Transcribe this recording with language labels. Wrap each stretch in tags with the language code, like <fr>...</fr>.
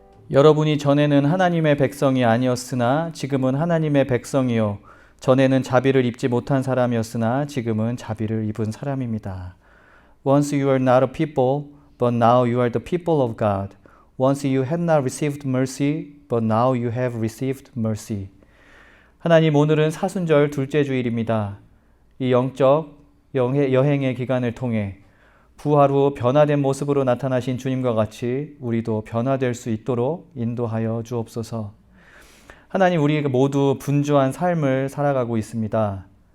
<ko>여러분이 전에는 하나님의 백성이 아니었으나 지금은 하나님의 백성이요. 전에는 자비를 입지 못한 사람이었으나 지금은 자비를 입은 사람입니다.</ko> <en>Once you were not a people, but now you are the people of God. Once you had not received mercy, but now you have received mercy.</en> <ko>하나님, 오늘은 사순절 둘째 주일입니다. 이 영적 여행의 기간을 통해 부활 후 변화된 모습으로 나타나신 주님과 같이 우리도 변화될 수 있도록 인도하여 주옵소서. 하나님, 우리 모두 분주한 삶을 살아가고 있습니다.</ko>